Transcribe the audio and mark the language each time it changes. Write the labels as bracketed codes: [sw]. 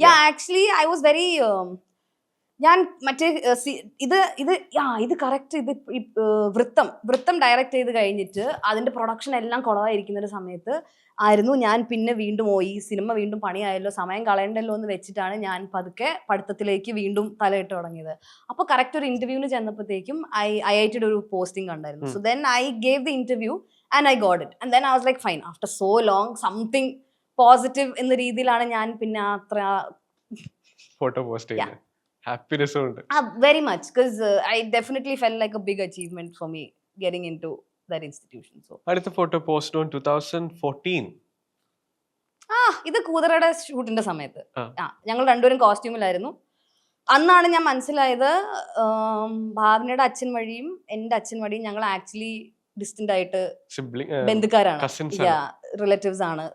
[en] actually I was very [ml] ഞാൻ മറ്റേ ഇത് കറക്റ്റ് ഇത് വൃത്തം ഡയറക്റ്റ് ചെയ്ത് കഴിഞ്ഞിട്ട് അതിന്റെ പ്രൊഡക്ഷൻ എല്ലാം കുളവായിരിക്കുന്ന ഒരു സമയത്ത് ആയിരുന്നു ഞാൻ പിന്നെ വീണ്ടും ഈ സിനിമ വീണ്ടും പണിയായല്ലോ, സമയം കളയണ്ടല്ലോ എന്ന് വെച്ചിട്ടാണ് ഞാൻ പതുക്കെ പഠിത്തത്തിലേക്ക് വീണ്ടും തലയിട്ട് തുടങ്ങിയത്. അപ്പോൾ കറക്റ്റ് ഒരു ഇന്റർവ്യൂവിന് ചെന്നപ്പോഴത്തേക്കും IIT ഒരു പോസ്റ്റിംഗ് കണ്ടായിരുന്നു. [en] so then I gave the interview and I got it and then I was like fine, after so long something positive [ml] എന്ന രീതിയിലാണ് ഞാൻ പിന്നെ അത്ര ഫോട്ടോ പോസ്റ്റ് ചെയ്തത്. Happiness ഉണ്ട്. [en] Very much, because I definitely felt like a big achievement for me getting into that institution. So [ml] അടുത്ത photo post on 2014. ഇത് കൂതറയുടെ ഷൂട്ടിന്റെ സമയത്ത് ഞങ്ങൾ രണ്ടുപേരും കോസ്റ്റ്യൂമിലായിരുന്നു. അന്നാണ് ഞാൻ മനസ്സിലായത് ഭാവനയുടെ അച്ഛൻ വഴിയും എന്റെ അച്ഛൻ വഴിയും ഞങ്ങൾ ആക്ച്വലി ഡിസ്റ്റന്റ് ആയിട്ട് ബന്ധുക്കാരാണ്, റിലേറ്റീവ്സ് ആണ്.